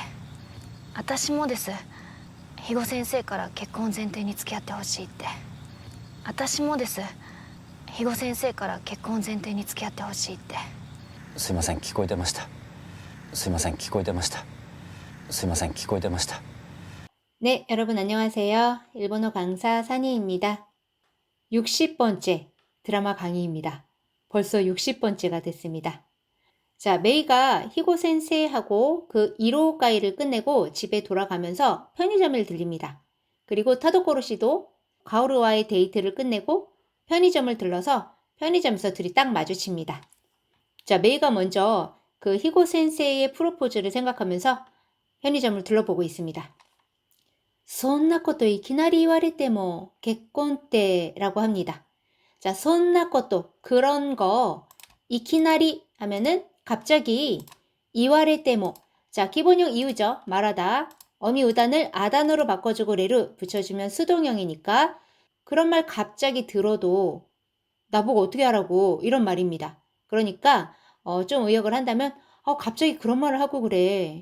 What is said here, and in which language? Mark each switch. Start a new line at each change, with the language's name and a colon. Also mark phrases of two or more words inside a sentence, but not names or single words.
Japanese: 私もです。肥後先生から結婚前提に付き合ってほしいって。私もです。肥後先生から結婚前提に付き合ってほしいって。すいません、聞こえてました。すいません、聞こえてました。すいません、聞こえてました。
Korean: 네, 여러분 안녕하세요. 일본어 강사 산이입니다. 60번째 드라마 강의입니다. 벌써 60번째가 됐습니다. 자, 메이가 히고 센세이하고 그 1호 가이를 끝내고 집에 돌아가면서 편의점을 들립니다. 그리고 타도코로 씨도 가오르와의 데이트를 끝내고 편의점을 들러서 편의점에서 둘이 딱 마주칩니다. 자, 메이가 먼저 그 히고 센세이의 프로포즈를 생각하면서 편의점을 둘러보고 있습니다.
Japanese: そんなこといきなり言われても結婚って
Korean: 라고 합니다. 자,
Japanese: そんなこと,
Korean: 그런 거, いきなり하면은 갑자기
Japanese: 言われても.
Korean: 자, 기본형 이유죠. 말하다. 어미 우단을 아단어로 바꿔주고 레를 붙여주면 수동형이니까 그런 말 갑자기 들어도 나보고 어떻게 하라고 이런 말입니다. 그러니까 좀 의역을 한다면 갑자기 그런 말을 하고 그래.